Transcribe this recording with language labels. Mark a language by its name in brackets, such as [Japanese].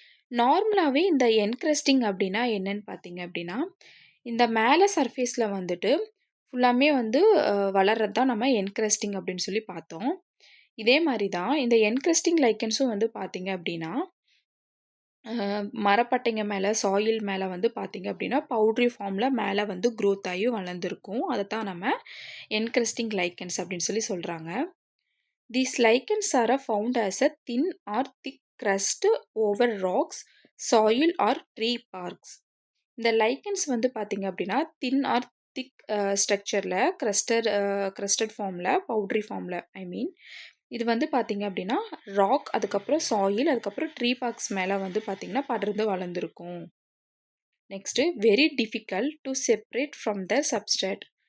[Tamil] நார்மலாகவே இந்த என்கிரஸ்டிங் அப்படின்னா என்னன்னு பார்த்தீங்க அப்படின்னா, இந்த மேலே சர்ஃபேஸில் வந்துட்டு ஃபுல்லாமே வந்து வளர்றது தான் நம்ம என்கிரஸ்டிங் அப்படின்னு சொல்லி பார்த்தோம். இதே மாதிரி தான் இந்த என்கிரஸ்டிங் லைக்கன்ஸும் வந்து பார்த்தீங்க அப்படின்னா, மரப்பட்டைங்க மேலே, சாயில் மேலே வந்து பார்த்தீங்க அப்படின்னா, பவுட்ரி ஃபார்மில் மேலே வந்து க்ரோத் ஆகி வளர்ந்துருக்கும். அதை தான் நம்ம என்கிரஸ்டிங் லைக்கன்ஸ் அப்படின்னு சொல்லி சொல்கிறாங்க. [English] These lichens are found as a thin or thick crust over rocks, soil or tree barks. [Tamil] இந்த லைக்கன்ஸ் வந்து பார்த்தீங்க அப்படின்னா தின் ஆர் திக் ஸ்ட்ரக்சரில் க்ரஸ்டட் ஃபார்மில், பவுட்ரி ஃபார்மில் இது வந்து பார்த்தீங்க அப்படின்னா ராக், அதுக்கப்புறம் சாயில், அதுக்கப்புறம் ட்ரீ பார்க்ஸ் மேலே வந்து பார்த்தீங்கன்னா படர்ந்து வளர்ந்துருக்கும். [English] Next very difficult to separate from the substrate.